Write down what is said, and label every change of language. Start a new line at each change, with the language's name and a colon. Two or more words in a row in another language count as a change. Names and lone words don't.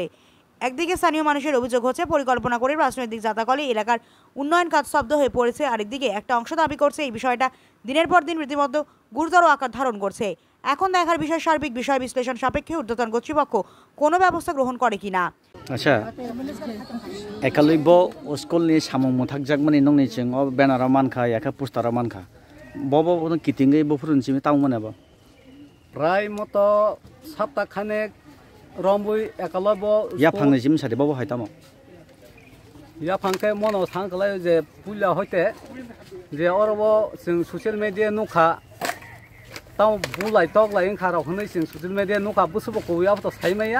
Bangla: একদিকে স্থানীয় মানুষের অভিযোগ হচ্ছে পরিকল্পনা করে রাজনৈতিক জাতাকলে এলাকার উন্নয়ন কাজ স্তব্ধ হয়ে পড়েছে, আরেকদিকে একটা অংশ দাবি করছে এই বিষয়টা দিনের পর দিন রীতিমতো গুরুতর আকার ধারণ করছে। এখন দেখার বিষয় সার্বিক বিষয় বিশ্লেষণ সাপেক্ষে ঊর্ধ্বতন কর্তৃপক্ষ কোনো ব্যবস্থা গ্রহণ করে কিনা।
Bodo: आच्छा, एकालब्य स्कुलनि सामं मोथाकजाकमानि नंनिथिं बेनाराव मानखा एका पोस्टाराव मानखा बबो किथिंगै बफुरुनसिम तावमोनाबो प्राय मतो सप्ताहखाने रंबुई एकालब्य या फांनिसिम सादे बबो हायतामो या फांखे मनो थांगलाय जे पुलिया होते जे अरबो जों
English: social media
Bodo: नुखा ताव बुलाय तगलाय ओंखाराव होनै जों
English: social media
Bodo: नुखा बुसुबको याबो साइमाया